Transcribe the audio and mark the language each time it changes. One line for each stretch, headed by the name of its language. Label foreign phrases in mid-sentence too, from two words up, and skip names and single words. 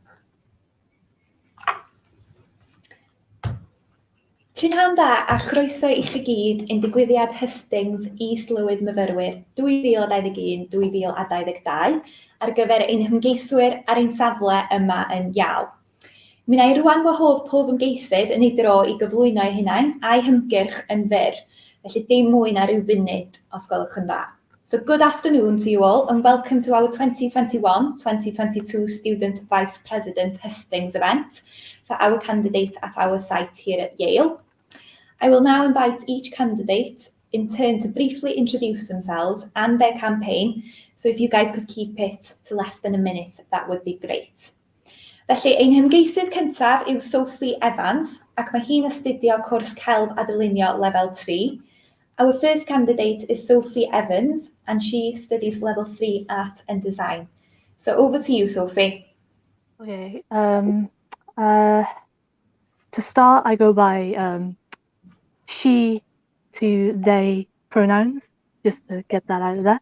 Welsh: Prynhawn da a chroeso i chi gyd i'n digwyddiad Hustings is-lywydd myfyrwyr 2021-2022 ar gyfer ein hymgeiswyr ar ein safle yma yn Yale. Mi wna i rwan wahodd pob ymgeisydd yn ei dro i gyflwyno eu hunain a'i hymgyrch yn fyr, felly dim mwy na ryw funud os gwelwch yn dda.
English: So good afternoon to you all and welcome to our 2021-2022 Student Vice President Hustings event for our candidates at our site here at Yale. I will now invite each candidate in turn to briefly introduce themselves and their campaign, so if you guys could keep it to less than a minute, that would be great.
Welsh: Felly, ein hymgeisydd cyntaf yw Sophie Evans, ac mae hi'n astudio cwrs celf a dylunio lefel 3.
English: Our first candidate is Sophie Evans, and she studies level 3 art and design. So over to you, Sophie. Okay. To start, I go by she to they pronouns, just to get that out of there.